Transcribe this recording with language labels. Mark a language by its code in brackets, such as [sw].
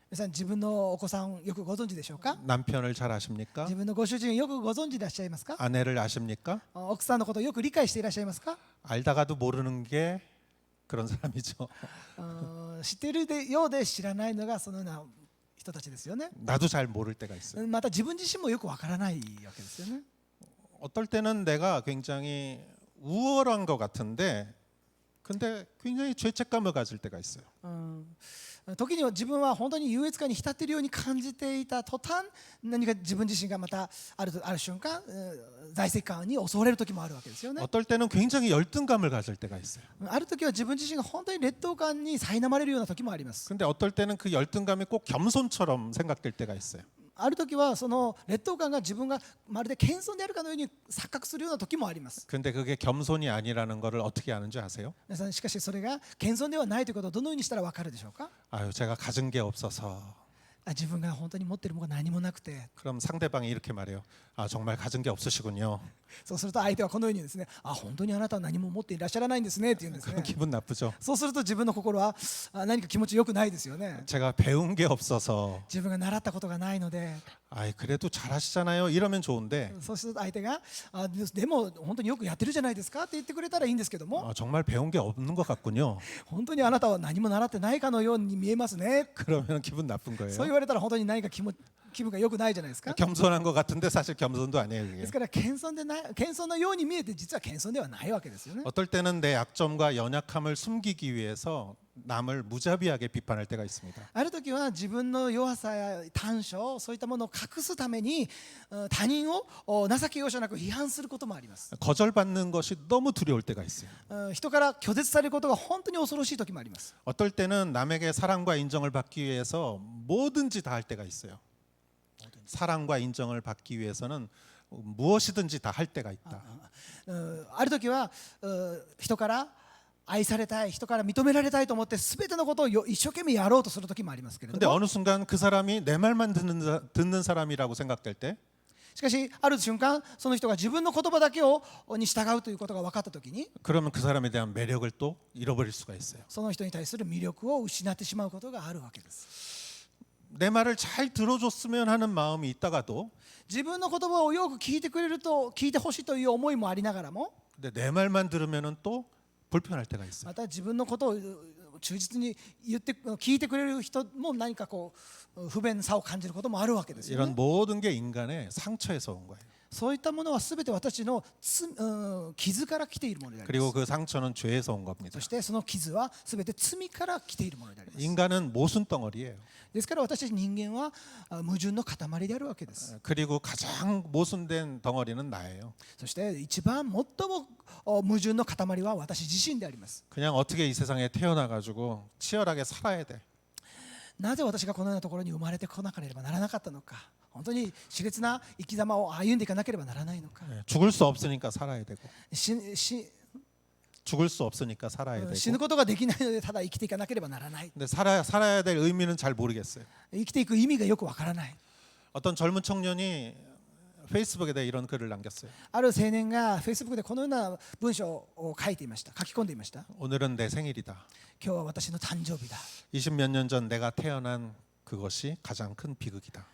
[ja] 皆さん自分のお子さんよくご存知でしょうか？ [ko] 남편을 잘 아십니까? [ja] 自分のご主人よくご存知でいらっしゃいますか？ [ko] 아내를 아십니까? [ja] 奥さんのことをよく理解していらっしゃいますか？ [ko] 알다가도 모르는 게 그런 사람이죠. [ja] 知っているようで知らないのがそのような人たちですよね。 [ko] 나도 잘 모를 때가 있어요. [ja] また自分自身もよくわからないわけですよね。 [ko] 어떨 때는 내가 굉장히 우월한 것 같은데 근데 굉장히 죄책감을 가질 때가 있어요. [ja] 時には自分は本当に優越感に浸っているように感じていた途端、何か自分自身がまたある瞬間、在籍感に襲われる時もあるわけですよね。 [ko] 어떨 때는 굉장히 열등감을 가질 때가 있어요. [ja] ある時は自分自身が本当に劣等感に苛まれるような時もあります。 [ko] 근데 어떨 때는 그 열등감이 꼭 겸손처럼 생각될 때가 있어요. [ja] ある時はその劣等感が自分がまるで謙遜であるかのように錯覚するような時もあります。 [ko] 근데 그게 겸손이 아니라는 것을 어떻게 아는지 아세요? [ja] 皆さん、しかしそれが謙遜ではないということをどのようにしたらわかるでしょうか？ [ko] 아유 제가 가진 게 없어서 [ja] 自分が本当に持っているものが何もなくて、 [ko] 그럼 상대방이 이렇게 말해요. 아 정말 가진 게 없으시군요. [ja] そうすると相手はこのようにですね、本当にあなたは何も持っていらっしゃらないんですねって言うんですね。 [ko] 그럼 기분 나쁘죠. [ja] そうすると自分の心は何か気持ちよくないですよね。 [ko] 제가 배운 게 없어서 [ja] 自分が習ったことがないので、 [ko] 아이 그래도 잘하시잖아요. 이러면 좋은데 [ja] そうすると相手がでも本当によくやってるじゃないですかって言ってくれたらいいんですけども、 [ko] 정말 배운 게 없는 것 같군요. [ja] 本当にあなたは何も習ってないかのように見えますね。 [ko] 그러면 기분 나쁜 [ja] そう [ko] 거예요. [ja] 言われたら本当に何か気分が良くないじゃないですか。 [ko] 겸손한 것 같은데 사실 겸손도 아니에요. [ja] で [ko] 그게. [ja] すから謙遜のように見えて実は謙遜ではないわけですよね。 [ko] 어떨 때는 내 약점과 연약함을 숨기기 위해서 남을 무자비하게 비판할 때가 있습니다. [ja] ある時は自分の弱さや短所、そういったものを隠すために他人を情け容赦なく批判することもあります。 [ko] 거절받는 것이 너무 두려울 때가 있어요. [ja] 人から拒絶されることが本当に恐ろしい時もあります。 [ko] 어떨 때는 남에게 사랑과 인정을 받기 위해서 뭐든지 다 할 때가 있어요. 사랑과 인정을 받기 위해서는 무엇이든지 다 할 때가 있다. [ja] ある時は人から愛されたい、人から認められたいと思って全てのことを一生懸命やろうとする時もありますけれ [ko] 근데 [ja] ども、 [ko] 어느 순간 그 사람이 내 말만 듣는 사람이라고 생각될 때 [ja] しかしある瞬間その人が自分の言葉だけに従うということが分かった時に、 [ko] 그러면 그 사람에 대한 매력을 또 잃어버릴 수가 있어요. [ja] その人に対する魅力を失ってしまうことがあるわけです。 [ko] 내 말을 잘 들어줬으면 하는 마음이 있다가도 [ja] 自分の言葉をよく聞いてくれると聞いてほしいという思いもありながらも [ko] 근데 내 말만 들으면은 또 불편할 때가 있어요. [ja] また自分のことを忠実に聞いてくれる人も何かこう不便さを感じることもあるわけですよ [ko] 이런 [ja] ね。 [ko] 모든 게 인간의 상처에서 온 거예요. [ja] そういったものはすべて私の傷から来ているものであり [ko] 그리고 [ja] ます。 [ko] 그 상처는 죄에서 온 겁니다. [ja] そしてその傷はすべて罪から来ているものであります。 [ko] 인간은 모순 덩어리예요. [ja] ですから私たち人間は矛盾の塊であるわけです。 [ko] 그리고 가장 모순된 덩어리는 나예요. [ja] そして一番最も矛盾の塊は私自身であります。 [ko] 그냥 어떻게 이 세상에 태어나가지고 치열하게 살아야 돼. [ja] なぜ私がこのようなところに生まれてこなければならなかったのか、本当に熾烈な生き様を歩んでいかなければならないのか、 [ko] 죽을 수 없으니까 살아야 되고 [ja] 死 [ko] 죽을 수 없으니까 살아야 되고 [ja] ぬことができないのでただ生きていかなければならない。 [ko] 근데 살아야 될 의미는 잘 모르겠어요. [ja] 生きていく意味がよくわからない。 [ko] 어떤 젊은 청년이 페이스북에다 이런 글을 남겼어요. [ja] ある青年が Facebook でこのような文章を書き込んでいました。 [ko] 오늘은 내 생일이다. [ja] 今日は私の誕生日だ。 [ko] 20몇 년 전 내가 태어난 그것이 가장 큰 비극이다.